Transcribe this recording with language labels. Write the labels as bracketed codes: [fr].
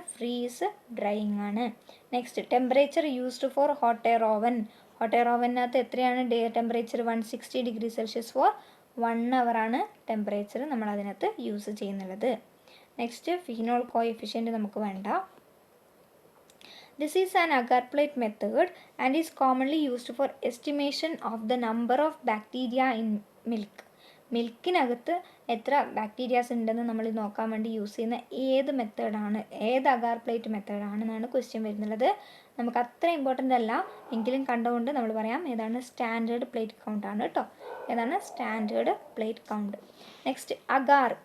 [ml] Freeze drying ആണ്. Next, [en] Temperature used for hot air oven. [ml] Hot air ഓവനകത്ത് എത്രയാണ് temperature? 160 degree Celsius four 1 hour ആണ് temperature നമ്മൾ അതിനകത്ത് use ചെയ്യുന്നുള്ളത്. Next, phenol coefficient നമുക്ക് വേണ്ട. [en] This is an agar plate method and is commonly used for estimation of the number of bacteria in milk. [ml] മിൽക്കിനകത്ത് എത്ര bacterias ഉണ്ടെന്ന് നമ്മൾ നോക്കാൻ വേണ്ടി യൂസ് ചെയ്യുന്ന ഏത് മെത്തേഡാണ്, ഏത് അഗാർ പ്ലേറ്റ് മെത്തേഡാണെന്നാണ് ക്വസ്റ്റ്യൻ വരുന്നുള്ളത്. നമുക്ക് അത്ര ഇമ്പോർട്ടൻ്റ് അല്ല, എങ്കിലും കണ്ടുകൊണ്ട് നമ്മൾ പറയാം ഏതാണ്? സ്റ്റാൻഡേർഡ് പ്ലേറ്റ് കൗണ്ട് ആണ് കേട്ടോ. ഏതാണ്? Standard plate count. Next, agar.